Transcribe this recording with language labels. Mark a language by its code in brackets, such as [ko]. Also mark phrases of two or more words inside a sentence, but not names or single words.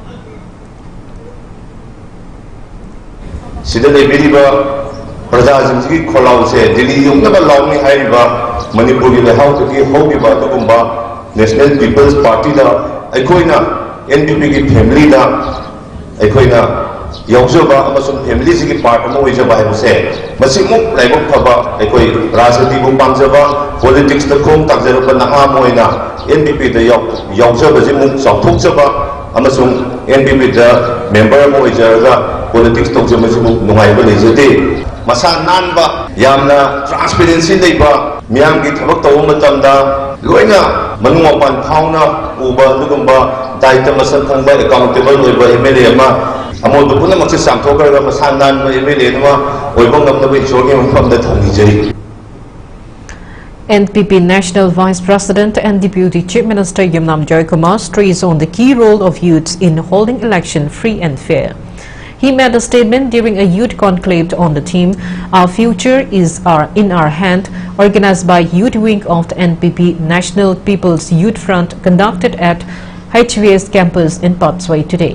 [mni] National People's Party NPP की family दा एकोइना यौजबा अमसुम family की part अमो इजबा है उसे मसिमुक लाइबक फबा एकोइ राजनीति को पांजबा politics दा खोम तकजरबा नहा मोइना NPP दा यौजबा जिमुक साउथुक जबा अमसुम NPP दा member अमो इजरगा politics tokjamasibu nungaiba leijate masa nanba yamna transparency leiba miyamgi thabak tawu matamda loina manumapan phauna uba dugumba daita masal khangba accountable oiba MLA ma amod puna makse samthokara masa nan MLA ma oiba ngamna isorgi mafamda thangijai. [en] NPP National Vice President and Deputy Chief Minister Yumnam Joy Kumar stressed on the key role of youths in holding election free and fair. He made a statement during a youth conclave on the theme "Our future is in our hand," organized by Youth Wing of the NPP National People's Youth Front, conducted at HVS campus in Patswai today.